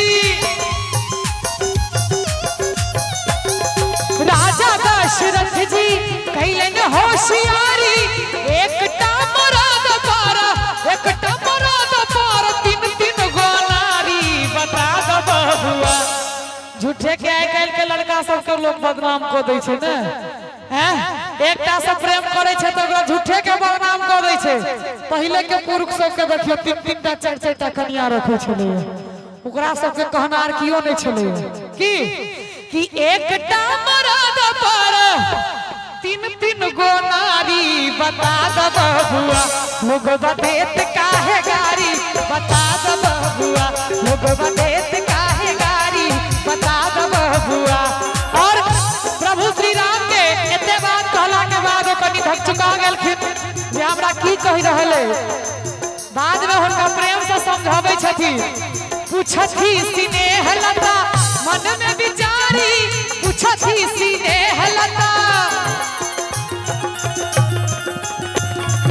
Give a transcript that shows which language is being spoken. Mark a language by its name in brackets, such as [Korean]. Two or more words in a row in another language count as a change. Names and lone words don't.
[Bhojpuri] राजा दशरथ जी कैलन होशियारी एकटा मरद पार तीन गो नारी बता द बबुआ। [Maithili] झूठे के आइ काल्हि के लड़का सबके लोग बदनाम कऽ दै छै ने हैं एकटा से प्रेम करे छै तो ओकरा झूठे के बदनाम कऽ दै छै। पहिले के पुरुष सबके देखियो तीन टा चारि टा कन्या रखै छलै ओकरा सबके कहनार कियो नहीं छलै कि [Bhojpuri] एकटा मरद पर तीन गो नारी बता द बबुआ लोगवा देत काहे गारी बता द बबुआ लोगवा देत काहे गारी बता द बबुआ। [Maithili] और प्रभु श्री राम के एते बात कहला के बाद कनी धक चुका गेलखिन जे हमरा की कहि रहले बाद में हुनका प्रेम से समझाबै छथिन पूछथि स्नेह लता मन में विचारी पूछथि स्नेह लता